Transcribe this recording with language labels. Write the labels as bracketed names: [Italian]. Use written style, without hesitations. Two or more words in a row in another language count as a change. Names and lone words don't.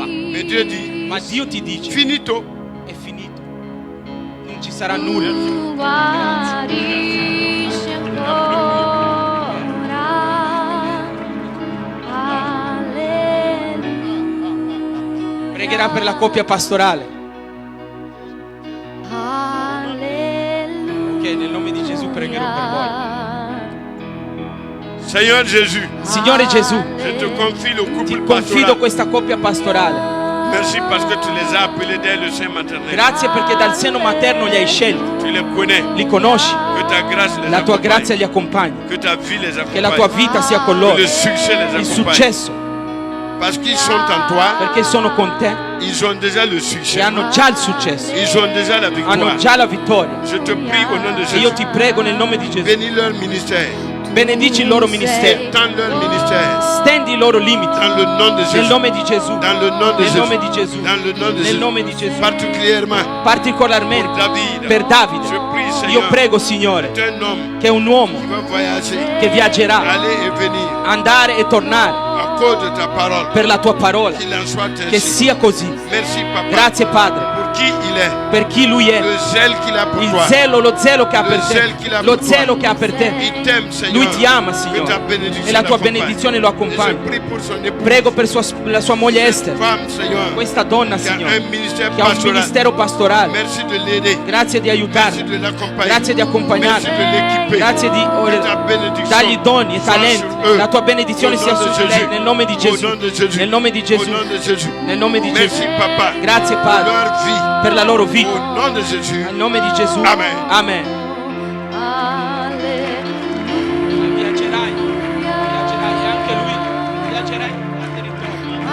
[French] Mais Dieu dit, [Italian] Ma Dio ti dice, finito. è finito. Non ci sarà nulla. Guarisci ancora. Alleluia. Pregherà per la coppia pastorale. Alleluia. Ok, nel nome di Gesù pregherò per voi. [French] Seigneur Jésus, [Italian] Signore Gesù, [French] je te confie le couple [Italian] ti confido [French] pastoral. [Italian] questa coppia pastorale. [French] Merci parce que tu les as appelés dès le sein maternel. [Italian] Grazie perché dal seno materno li hai scelti, [French] Tu les connais. [Italian] li conosci, [French] Que ta grâce les [Italian] la tua [French] accompagne. [Italian] grazia li accompagni, [French] Que ta vie les accompagne. [Italian] che la tua vita sia con [French] Que [Italian] loro, [French] le succès les [Italian] il [French] accompagne. [Italian] successo, [French] Parce qu'ils sont en toi, [Italian] perché sono con te [French] ils ont déjà le [Italian] e [French] succès. [Italian] hanno già il successo, [French] Ils ont déjà la [Italian] hanno [French] victoire. [Italian] già la vittoria. [French] Je te prie au nom de [Italian] E io [French] Jésus. [Italian] ti prego nel nome di Gesù, [French] Bénis leur ministère. [Italian] benedici il loro ministero, [French] Tends leur ministère. [Italian] stendi i loro limiti, [French] Dans le nom de [Italian] nel [French] Jésus. [Italian] nome di Gesù, [French] Dans le nom de [Italian] nel nome di [French] Jésus. [Italian] Gesù, [French] Dans le nom de [Italian] nel [French] Jésus. [Italian] nome di Gesù, [French] Particulièrement [Italian] particolarmente [French] David. [Italian] per Davide. [French] Je prie, [Italian] Io [French] Seigneur, [Italian] prego, Signore, [French] tu es un homme [Italian] che è un uomo [French] qui va voyager, [Italian] che viaggerà, [French] aller et venir [Italian] andare e tornare [French] à cause de ta parole. [Italian] per la tua parola, [French] Qu'il en soit [Italian] che [French] ainsi. [Italian] sia così. [French] Merci, Papa, [Italian] Grazie Padre, [French] pour qui il est, [Italian] per chi Lui è, [French] le zèle qu'il a pour [Italian] il [French] toi. [Italian] zelo, lo zelo che ha per zelo che ha te, lo per zelo [French] toi. [Italian] che ha per te. [French] Il t'aime, Seigneur. [Italian] Lui ti ama, [French] Que ta [Italian] Signore, [French] bénédiction [Italian] e la tua [French] l'accompagne. [Italian] benedizione lo [French] Et je [Italian] accompagna. [French] prie pour son épouse, [Italian] Prego per la sua moglie Esther, [French] femme, Seigneur, [Italian] questa donna, [French] qui a [Italian] Signore, [French] un ministère [Italian] che ha un [French] pastoral. [Italian] ministero pastorale. [French] Merci de l'aider. [Italian] Grazie di [French] Merci [Italian] aiutarla, [French] de l'accompagner. [Italian] grazie di accompagnarla, [French] Merci de l'équiper. [Italian] grazie di [French] Que ta bénédiction [Italian] dargli doni e [French] soit [Italian] talenti. [French] sur eux. [Italian] La tua benedizione [French] Au [Italian] sia [French] nom de [Italian] su di lei, [French] Jésus. [Italian] nel nome di [French] Au [Italian] Gesù, [French] nom de Jésus. [Italian] nel nome di Gesù, [French] Au nom de Jésus. [Italian] nel nome di [French] Merci, [Italian] Gesù. [French] Papa. [Italian] Grazie Padre [French] Leur vie. [Italian] per la loro vita, [French] Au nom de Jésus. [Italian] nel nome di Gesù. [French] Amen. [Italian] Amen. Alleluia. Viaggerai e anche lui viaggerai al territorio.